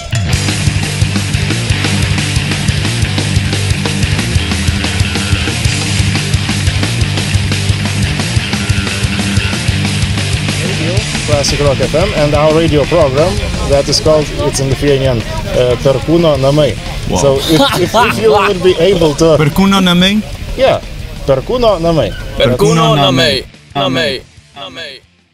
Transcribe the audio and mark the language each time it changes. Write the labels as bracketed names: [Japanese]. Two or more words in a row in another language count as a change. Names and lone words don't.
[English] Classic Rock FM, and our radio program that is called, it's in Lithuanian, Perkūno namai. Wow. So if you would be able to... Perkūno namai? Yeah, Perkūno namai. Perkūno namai. Namai. Namai.